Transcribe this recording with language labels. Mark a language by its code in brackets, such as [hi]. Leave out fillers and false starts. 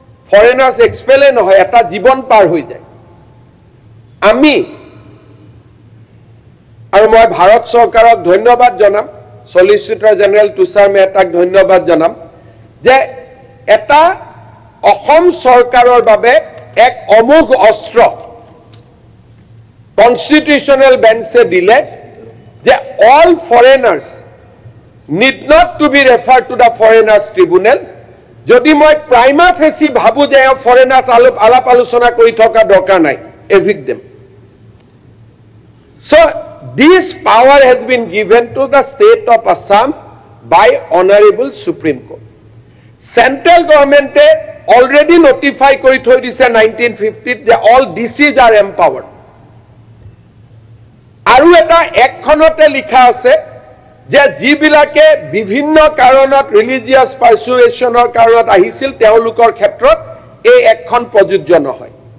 [as] Foreigners এক্সপেলে নহয়, এটা জীৱন পাৰ হৈ যায়। আমি আৰু মই ভাৰত চৰকাৰক ধন্যবাদ জনাম, সলিচিটৰ জেনেৰেল তুষাৰ মেহতাক ধন্যবাদ জনাম যে এটা অসম চৰকাৰৰ বাবে এক অমোঘ অস্ত্ৰ কনস্টিটিউশনাল বেঞ্চে দিলে যে all foreigners need not to B referred to the foreigners tribunal. যদি মই প্ৰাইমা ফেচি ভাবো যে ফৰেনাৰ্ছ আলাপ আলোচনা কৰি থকা দৰকাৰ নাই, এভিক্ট them. [en] So this power has been given to the state of Assam by Honorable Supreme Court. Central government already notify kori thoi dise 1950 যে all DCs are empowered. [as] আৰু এটা একখনতে লিখা আছে যে যিবিলাকে বিভিন্ন কাৰণত ৰিলিজিয়াছ পাৰ্সুৱেশ্যনৰ কাৰণত আহিছিল তেওঁলোকৰ ক্ষেত্ৰত এই একখন প্ৰযোজ্য নহয়।